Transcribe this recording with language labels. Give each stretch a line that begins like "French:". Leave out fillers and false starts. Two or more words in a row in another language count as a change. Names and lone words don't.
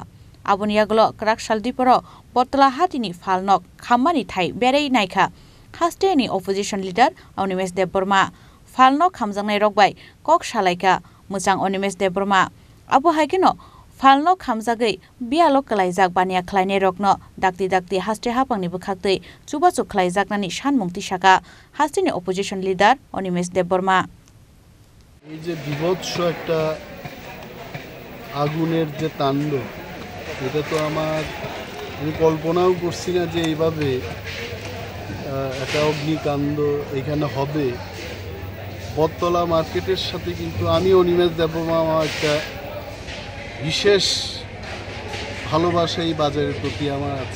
Kok Borok: Aboni yagulo Kraksal Diporo, Battala Hatini Phalnok, Khamani Thai Beraiwi Naikha, Hasteni
English: opposition leader
Kok Borok: Animesh Debbarma, Phalnok Khamjaknairok by Salaikha, Mwchang Animesh Debbarma. Haikheno Phalnok Khamjagwi, Biyalo Khlaijak Baniya Khlainairokno, Dakti Haste Haphangni Bwkhaktwi, Chubachu Khlaijaknani Sanmung Tisakha, Hasteni
English: opposition leader
Kok Borok: Animesh Debbarma.
Bangla: এই যে বিভৎস একটা আগুনের যে তাণ্ডব, এটা তো আমি কল্পনাও করছি না যে এইভাবে একটা অগ্নিকাণ্ড এখানে হবে। বটতলা মার্কেটের সাথে কিন্তু আমি অনিমেষ দেববর্মা আমার একটা বিশেষ ভালোবাসা এই বাজারের প্রতি আমার আছে।